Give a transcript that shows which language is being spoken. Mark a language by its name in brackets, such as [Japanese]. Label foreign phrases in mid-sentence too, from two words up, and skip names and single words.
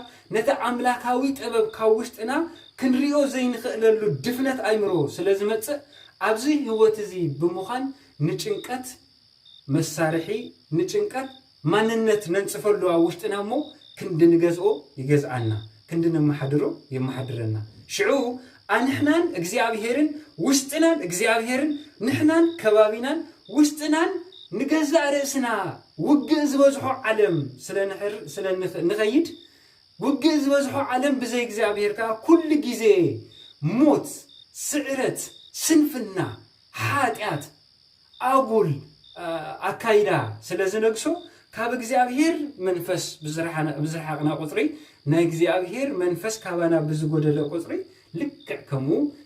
[Tigrinya] ነቲ ኣምላካዊ ጥበብ ካብ ውሽጥና ክንሪኦ ዘይንኽእለሉ ድፍነት ኣእምሮ ስለዝመጽእ ኣብዚ ህይወት እዚ ብምዃን ንጭንቀት መሳርሒ ንጭንቀት ማንነት ነንጽፈሉ ኣብ ውሽጥና እሞ ክንድንገዝኦ ይገዝዓና ክንድንመሓድሮ የመሓድረና ሽዑ ኣንሕናን እግዚአብሔርን ውሽጥናን እግዚአብሔርን ንሕናን ከባቢናን ውሽጥናን ንገዛእ ርእስና ውግእ ዝበዝሖ ዓለም ስለንኸይድ ውግእ ዝበዝሖ ዓለም ብዘይ እግዚአብሔር ከዓ ኩሉ ጊዜ ሞት ስዕረት ስንፍና ሓጢአት ኣጉል ኣካይዳ ስለዝነግሶ ካብ እግዚአብሔር መንፈስ ብዝረሓቅና ቁጽሪ ናይ እግዚአብሔር መንፈስ ካባና ብዝጎደለ ቁጽሪ ልክዕ ከምኡ